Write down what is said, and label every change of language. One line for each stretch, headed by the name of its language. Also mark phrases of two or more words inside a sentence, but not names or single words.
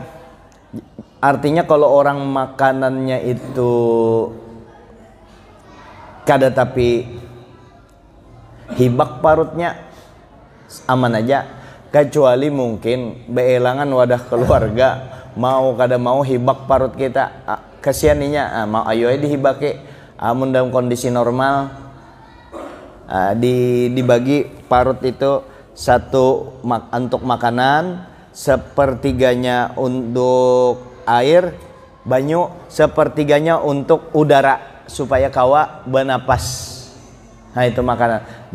Banjar: Artinya kalau orang makanannya itu kada tapi hibak parutnya aman aja. Kecuali mungkin beelangan wadah keluarga mau kada mau hibak parut kita. Kasianinya mau ayo dihibake. Amun dalam kondisi normal dibagi parut itu satu untuk makanan, sepertiganya untuk air banyu, sepertiganya untuk udara supaya kawa bernapas. Nah itu makanan.